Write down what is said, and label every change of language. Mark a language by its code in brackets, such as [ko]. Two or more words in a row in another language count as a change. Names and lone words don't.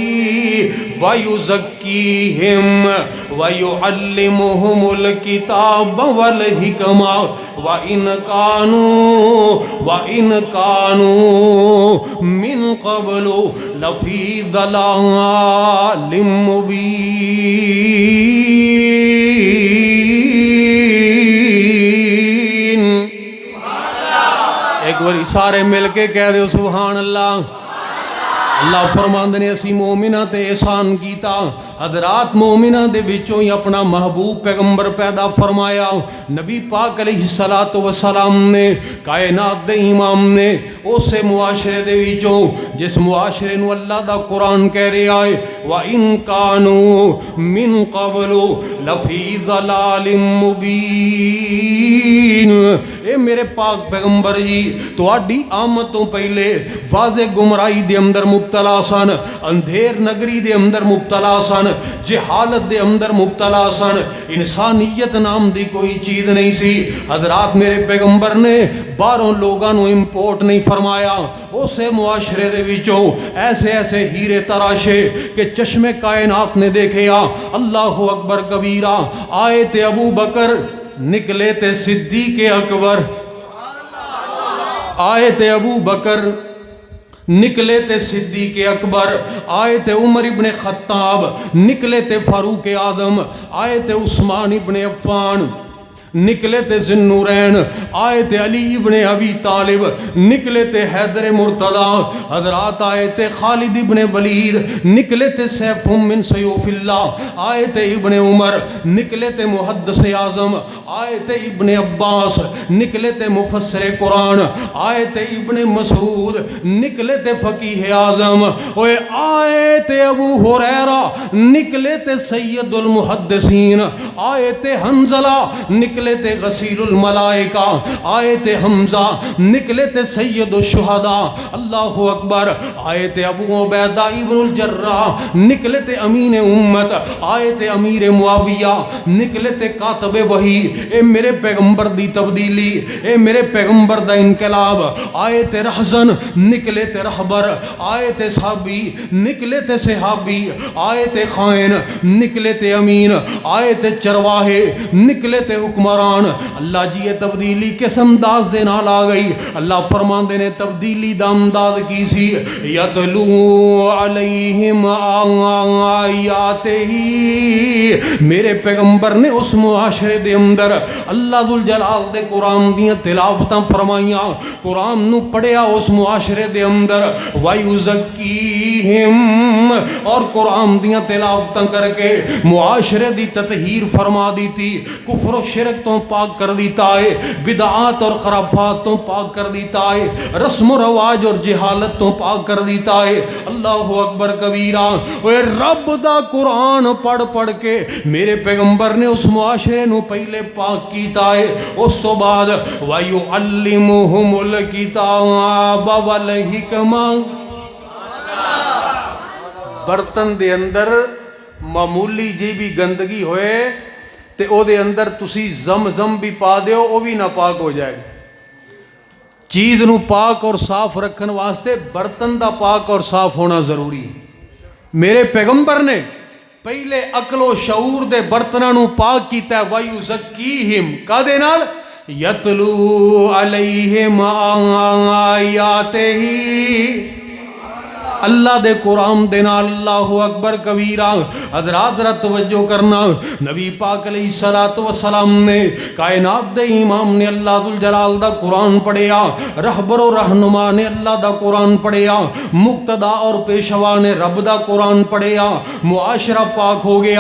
[ar] ویزکیہم ویعلمہم الکتاب والحکمہ وَإِنْ كَانُوا مِنْ قَبْلُ لَفِي ضَلَالٍ مُبِينٍ۔ [pa] ایک بار سارے مل کے کہہ دے سبحان اللہ۔ اللہ فرماندے نے اسی مومنہ تے احسان کیتا، حضرات مومنہ دے وچوں ہی اپنا محبوب پیغمبر پیدا فرمایا۔ نبی پاک [ar] علیہ السلام [pa] نے کائنات دے امام نے اسے معاشرے دے وچوں جس معاشرے نو اللہ دا قرآن کہہ رہا ہے [ar] وَإِن كَانُوا مِن قَبْلُ لَفِي ضَلَالٍ مُبِينٍ۔ [pa] اے میرے پاک پیغمبر جی تواڈی آمد تو پہلے واضح گمراہی دے اندر مبتلا سن، اندھیر نگری دے اندر مبتلا سن، جہالت دے اندر مبتلا سن، انسانیت نام دی کوئی چیز نہیں سی۔ حضرات میرے پیغمبر نے باہروں لوگاں نو امپورٹ نہیں فرمایا، اسے معاشرے دے وچوں ایسے ایسے ہیرے تراشے کہ چشم کائنات نے دیکھے [ar] اللہ اکبر کبیرہ۔ [pa] آئے تے ابو بکر نکلے تے صدیق اکبر، آئے تے ابو بکر نکلے تے صدیق اکبر، آئے تے عمر ابن خطاب، نکلے تے فاروق اعظم، آئے تے عثمان ابن عفان، نکلے تے ذوالنورین، آئے تے علی ابن ابی طالب، نکلے تے حیدر مرتضیٰ، حضرات آئے تے خالد ابن ولید، نکلے تے سیف [ar] من سیوف اللہ، [pa] آئے تے ابن عمر، نکلے تے محدث اعظم، آئے تے ابن عباس، نکلے تے مفسر قرآن، آئے تے ابن مسعود، نکلے تے فقیہ اعظم، آئے تے ابو ہریرہ، نکلے تے سید المحدثین، آئے تے حنظلہ، نکلے تے غسیل الملائکہ، آئے تے حمزہ، نکلے تے سید الشہداء، [ar] اللہ اکبر، [pa] آئے تے ابو عبیدہ ابن الجراح، نکلے تے امین امت، آئے تے امیر معاویہ، نکلے تے کاتب وحی۔ اے میرے پیغمبر دی تبدیلی، اے میرے پیغمبر دا انقلاب، آئے تے رہزن، نکلے تے رہبر، آئے تے صحابی، نکلے تے صحابی، آئے تے خائن، نکلے تے امین، آئے تے چرواہے، نکلے تے حکمران۔ اللہ جی یہ تبدیلی کس انداز دے نال آ گئی؟ اللہ فرمان دے نے تبدیلی دا انداز کی سی [ar] یتلو علیہم آیاتہ، [pa] میرے پیغمبر نے اس معاشرے دے اندر اللہ ذوالجلال دے قرآن دیاں تلاوتاں فرمائیاں، قرآن نو پڑھیا اس معاشرے دے اندر، وَيُزَكِّيهِمْ، اور قرآن دیاں تلاوتاں کر کے معاشرے دی تطہیر فرما دیتی، کفر و شرک تو پاک کر دیتا ہے، بدعات اور خرافات تو پاک کر دیتا ہے، رسم و رواج اور جہالت تو پاک کر دیتا ہے۔ [ar] اللہ اکبر کبیرہ۔ [pa] رب دا قرآن پڑھ پڑھ کے میرے پیغمبر نے اس معاشرے نو پہلے پاک کیتا ہے، اس تو بعد [ar] وَيُعَلِّمُهُمُ الْكِتَابَ وَالْحِکْمَةَ۔ [pa] برتن دے اندر معمولی جی بھی گندگی ہوئے تے او دے اندر تسی زمزم بھی پا دیو، او بھی نہ پاک ہو جائے گا۔ چیز نو پاک اور صاف رکھن واسطے برتن دا پاک اور صاف ہونا ضروری۔ میرے پیغمبر نے پہلے عقل و شعور دے برتناں نو پاک کیتا ہے، وَيُزَكِّيهِمْ، کا دے نال [ar] یتلو علیہم آیاتہ، [pa] اللہ دے قرآن دے نال۔ [ar] اللہ اکبر کبیرہ۔ [pa] حضرات ذرا توجہ کرنا، نبی پاک [ar] علیہ السلام [pa] نے کائنات دے امام نے اللہ ذوالجلال دا قرآن پڑھیا، رہبر و رہنما نے اللہ دا قرآن پڑھیا، مقتدا اور پیشوا نے رب دا قرآن پڑھیا، معاشرہ پاک ہو گیا۔